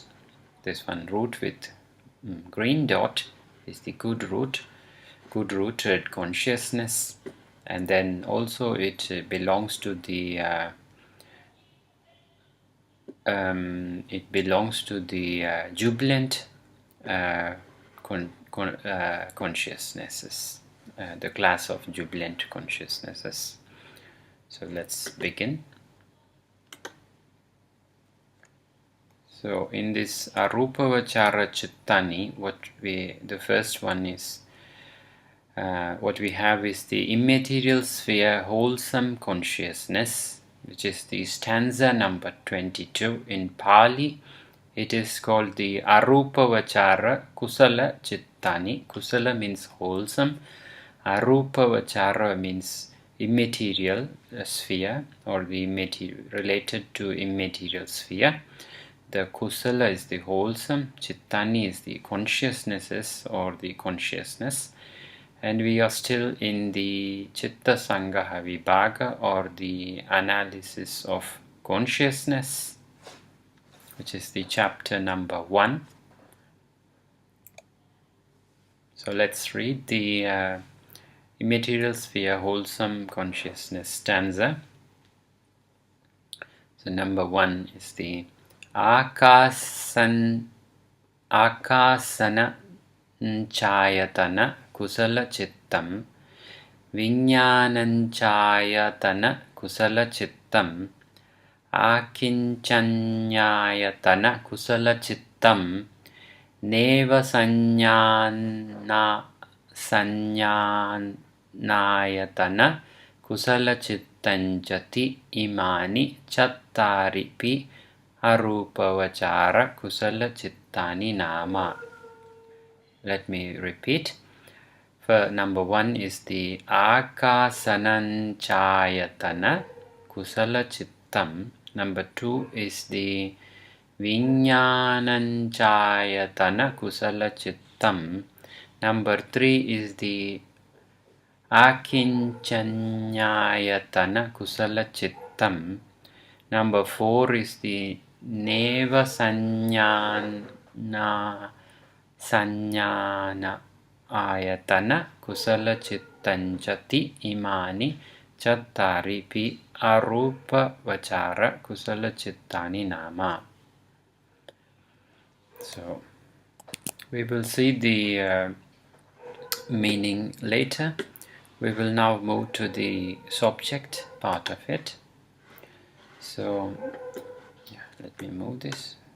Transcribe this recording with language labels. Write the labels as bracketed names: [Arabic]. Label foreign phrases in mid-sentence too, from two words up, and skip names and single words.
[English] This one root with green dot is the good rooted consciousness, and then also it belongs to the jubilant consciousnesses, the class of jubilant consciousnesses. So let's begin. So in this [Pali] arupa vachara chittani, [English] the first one is what we have is the immaterial sphere wholesome consciousness, which is the stanza number 22 in Pāli. It is called the [Pali] arupa vachara kusala chittani. [English] Kusala means wholesome. [Pali] Arupa vachara [English] means immaterial sphere, or the related to immaterial sphere. The kusala is the wholesome, chittani is the consciousnesses, or the consciousness, And we are still in the Chitta Sangaha Vibhaga, or the analysis of consciousness, which is the chapter number 1. So let's read the Immaterial Sphere Wholesome Consciousness stanza. So number 1 is the Akasana [Pali] Chayatana Kusala Chittam Vijnananchayatana Kusala Chittam Akinchanyayatana Kusala Chittam Neva Sanyanayatana Kusala Chittanjati Imani Chattaripi Arupavachara Kusala Chittani Nama. [English] Let me repeat. For number 1 is the [Pali] Akasananchayatana Kusala Chittam. [English] Number 2 is the [Pali] Vijnananchayatana Kusala Chittam. [English] Number 3 is the [Pali] Akinchanyayatana Kusala Chittam. [English] Number 4 is the [Pali] Neva Sanyana Ayatana Kusala Chittanjati Imani Chattaripi Arupa Vachara Kusala Chittani Nama. [English] So we will see the meaning later. We will now move to the subject part of it. So yeah, let me move this.